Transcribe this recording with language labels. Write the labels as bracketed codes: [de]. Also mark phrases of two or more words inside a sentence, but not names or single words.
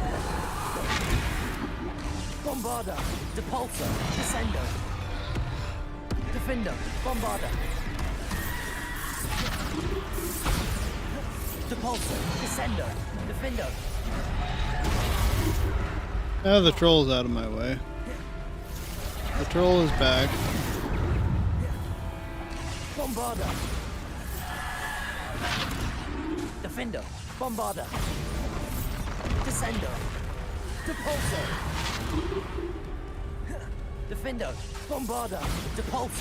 [en] Bombarder! Depulso! Descendo! Defender, Bombarder. Depulsor, Descender, Defender. Ah, the troll's out of my way. The troll is back. Bombarder. Defender, Bombarder. Descender. Depulsor. Defender, Bombarder. Depulsor.